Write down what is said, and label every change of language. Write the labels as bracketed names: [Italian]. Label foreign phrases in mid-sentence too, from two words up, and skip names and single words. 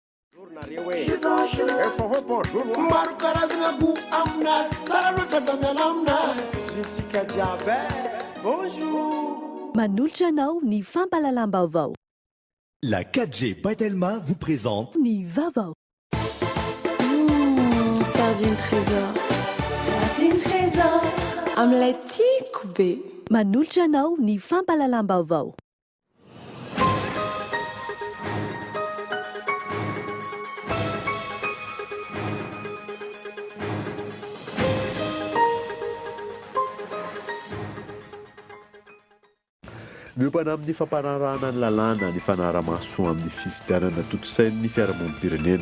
[Malagasy] Manolotra anao ny fampalalam-baovao. [French] La 4G By Telma vous présente [Malagasy] Ny Vaovao. [French] Sardine trésor. Sardine trésor. [Malagasy] Amin'ilay tiako be. Manolotra anao ny fampalalam-baovao. Miopana amin'ny fampanarahana ny lalàna ny fanarahamaso amin'ny fifidianana totosain'ny fiarahamonim-pirenena.